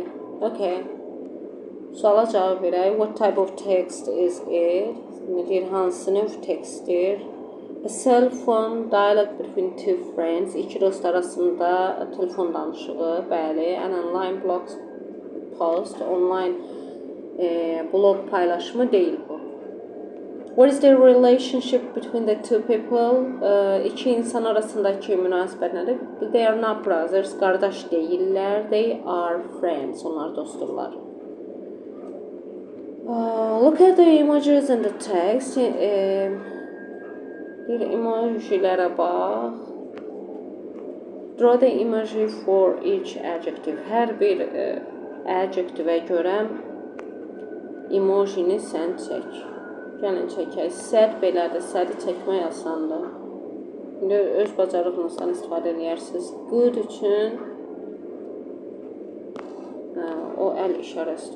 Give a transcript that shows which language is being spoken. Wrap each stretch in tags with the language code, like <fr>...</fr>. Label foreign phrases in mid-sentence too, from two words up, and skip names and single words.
<az>Okay. Suala cavab verək.</az> <en>What type of text is it?</en> <az>Deyir, hansı növ tekstdir?</az> <en>A cell phone dialogue between two friends.</en> <az>İki dost arasında telefon danışığı, bəli.</az> <en>An online blog post, online blog</en> <az>paylaşımı deyil bu.</az> <en>What is the relationship between the two people?</en> <az>İki insan arasındakı münasibət nədir?</az> <en>They are not brothers,</en> <az>qardaş deyirlər.</az> <en>They are friends,</en> <az>onlar dostdurlar.</az> <en>Look at the images and the text.</en> <az>Bir emojilərə bax.</az> <en>Draw the emoji for each adjective.</en> <az>Hər bir adjectivə görə emojini sən çək. Gəlin çəkək. Səd belədir. Sədi çəkmək asandır. İndi öz bacarığınızdan istifadə edərsiniz. Good üçün o əl işarəsidir.</az>